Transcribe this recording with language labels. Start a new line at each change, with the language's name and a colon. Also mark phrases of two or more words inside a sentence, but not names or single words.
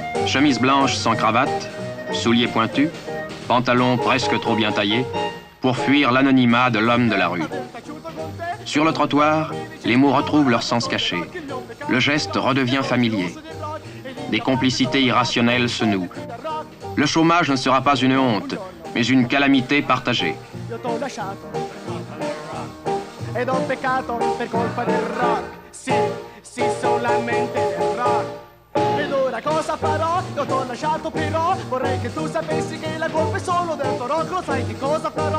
French: chemise blanche sans cravate, souliers pointus, pantalon presque trop bien taillé, pour fuir l'anonymat de l'homme de la rue. Sur le trottoir, les mots retrouvent leur sens caché. Le geste redevient familier. Des complicités irrationnelles se nouent. Le chômage ne sera pas une honte, mais une calamité partagée.
Italian: Io t'ho lasciato ed ho peccato per colpa del rock. Sì, sì, solamente del rock. Ed ora cosa farò? Io t'ho lasciato però vorrei che tu sapessi che la colpa è solo del tuo rock. Lo sai che cosa farò?